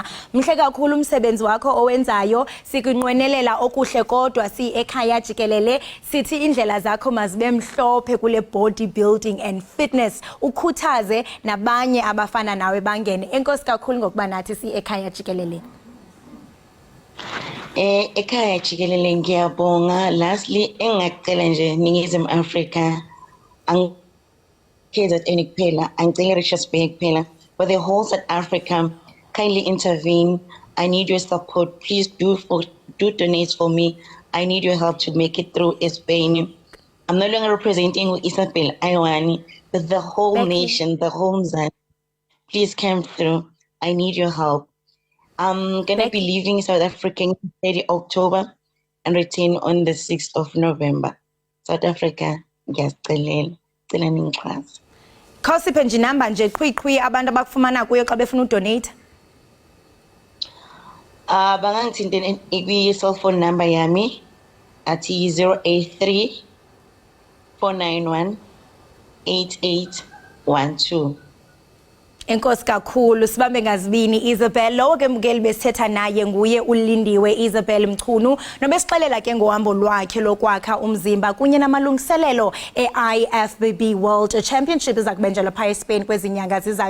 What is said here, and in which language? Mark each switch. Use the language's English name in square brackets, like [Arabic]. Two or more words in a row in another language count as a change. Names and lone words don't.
[Xhosa] Mhle kakhulu umsebenzi wakho owenzayo sikunqwenelela okuhle kodwa Ekhaya Jikelele sithi indlela zakho mazibe mhlophe kule [English] bodybuilding and fitness [Xhosa] ukhuthaze nabanye abafana nawe bangene. Enkosi kakhulu ngokuba nathi Ekhaya Jikelele. [Zulu] Ekhaya Jikelele ngiyabonga. Lastly engacela nje Ningizimu Africa KZN kuphela angicela Richards Bay kuphela [English] but the whole South Africa kindly intervene. I need your support. Please do donate for me. I need your help to make it through Spain. I'm no longer representing Isabel Aiwani but the whole nation, the whole Mzansi. Please come through. I need your help. I'm going to be leaving South Africa in 30 October and return on the 6th of November. [Zulu] South Africa, ngiyacela ningixhase. [Xhosa] Khawusiphe nje inamba nje qhwiqhwi abantu abakufumana kuyo xa befuna udonate. [Zulu] Bangangithinte kwi-cellphone number yami athi 083 491 8812. [Xhosa] Enkosi kakhulu sibambe ngazibini Isabel lo ke mukeli besithetha naye nguye ulindiwe Isabel Mchunu nobesixelela ke ngohambo lwakhe lokwakha umzimba kunye namalungiselelo eIFBB World Championship ezakubenjelwa phaya eSpain kwezinyanga zizayo.